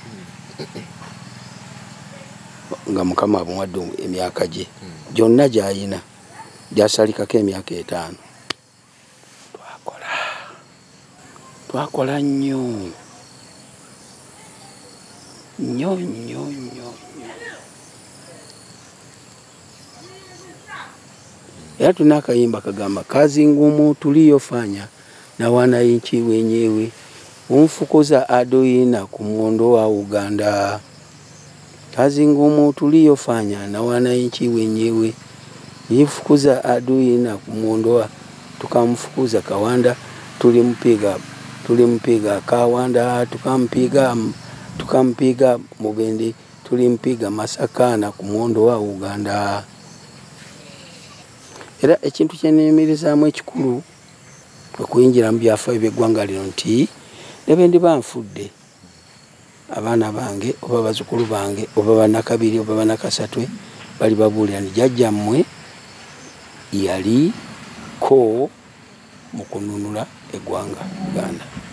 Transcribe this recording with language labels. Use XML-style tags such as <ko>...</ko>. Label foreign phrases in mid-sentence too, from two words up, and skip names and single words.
<lg>nga Mukama abumwadde emyaka gye gyonna gyayina gyasalikako emyaka 5 twakola nnyo era tuna akayimba kagamba</lg> <sw>kazi ngumu tuliyofanya na wananchi wenyewe umfukuza adui na kumuondoa Uganda. Kazi ngumu tuliyofanya na wananchi wenyewe nifukuza adui na kumuondoa, tukamfukuza Kawanda, tulimpiga Kawanda, tukampiga Mubende, tulimpiga Masaka na kumuondoa Uganda.</sw> <lg>Era ekintu kyeneemirizamu ekikulu okuyingira mu byafaayo by'eggwanga lino nti nebendi banfudde abaana bange oba bazukulu bange oba banakabiri oba banakasatwe bali babuulira nti jjajjammwe yali ko mu kununula eggwanga Uganda.</lg>